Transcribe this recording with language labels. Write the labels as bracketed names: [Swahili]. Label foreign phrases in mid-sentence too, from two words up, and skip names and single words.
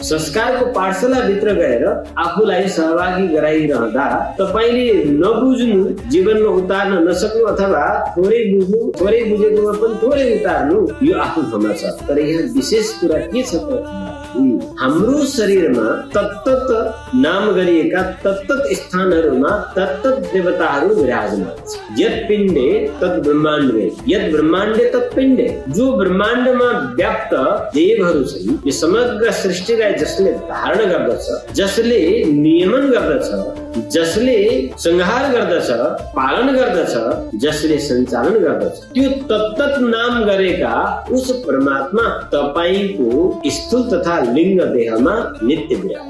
[Nepali] संस्कारको पाठशालाभित्र गएर आफूलाई सहभागी गराइरहँदा तपाईले नबुझ्नु, जीवनमा उतार्न नसक्नु अथवा थोरै बुझ्नु, थोरै बुझेकोमा पनि थोरै उतार्नु, यो आफ्नो ठाउँमा छ। तर यहाँ विशेष कुरा के छ त, हाम्रो शरीरमा तत्तत नाम गरिएका तत्तत स्थानहरूमा तत्तत देवताहरू विराजमान छन्। [Sanskrit] यत् पिण्डे तत् ब्रह्माण्डे, यत् ब्रह्माण्डे तत् पिण्डे। [Nepali] जो ब्रह्माण्डमा व्याप्त देवहरू छन्, यो समग्र सृष्टिलाई जसले धारण गर्दछ, जसले नियमन गर्दछ, जसले संहार गर्दछ, पालन गर्दछ, जसले सञ्चालन गर्दछ, त्यो तत्तत नाम गरेका उस परमात्मा तपाईको स्थूल तथा लिंग देहमा नित्य विराजमान।